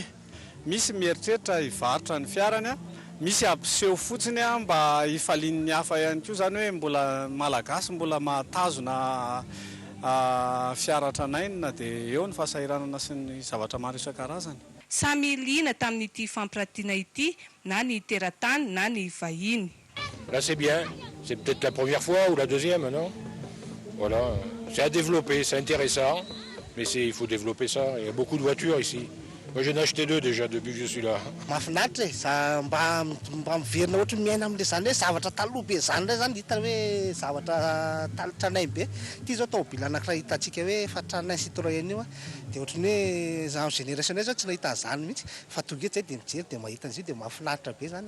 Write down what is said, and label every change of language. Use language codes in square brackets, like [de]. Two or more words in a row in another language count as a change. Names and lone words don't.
[mg] Misy mieritreritra hivarotra ny fiarany misy abseho fotsiny mba hifalian'ny hafa ihany koa zany hoe mbola malagasy mbola mahatazona fiara tranainy dia eo ny fahasahiranana sy ny zavatra maro isan-karazany. Samy liana tamin'ity fampiratiana ity na ny teratany na ny vahiny. [fr] Là c'est bien, c'est peut-être la première fois ou la deuxième, non? Voilà, c'est à développer, c'est intéressant, mais il faut développer ça. Il y a beaucoup de voitures ici. Moi j'en ai acheté 2 déjà depuis que je suis là. [mg] Mahafinaritra mba miverina ohatry miaina amin'ilay zany hoe zavatra taloha be zany indray zany hita hoe zavatra tranainy be. Ity zao tomobile anankiray hitantsika hoe efa tranainy Citroën io dia ohatry ny hoe za amin'ny génération zao tsy nahita zany mihitsy fa tonga eto zay dia mijery dia mahita an'izy io dia mahafinaritra be zany.